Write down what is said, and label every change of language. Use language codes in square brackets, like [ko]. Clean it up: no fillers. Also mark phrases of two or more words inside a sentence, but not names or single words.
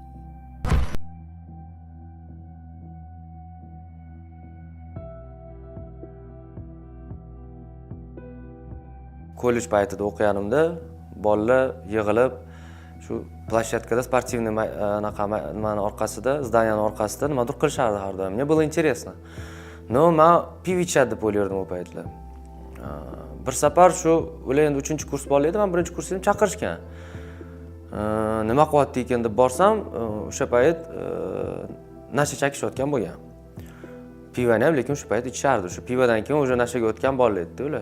[uz] Kollej paytida o'qiganimda bolalar yig'ilib shu plashatkada sportivniy nimani orqasida, zdaniyaning orqasida nimadir qilishardi har doim. [ru] Мне было интересно. [uz] No, men piv ichadi deb o'ylardim u paytlar. Bir safar shu ular endi 3-kurs bolalar edi, men 1-kursni chaqirishgan. Nima qilyapti ekan deb borsam, o'sha payt nasha chakishayotgan bo'lgan. Pivani ham lekin o'sha payt ichardi. Shu pivadan keyin o'sha nashaga o'tgan bolalar edi ular.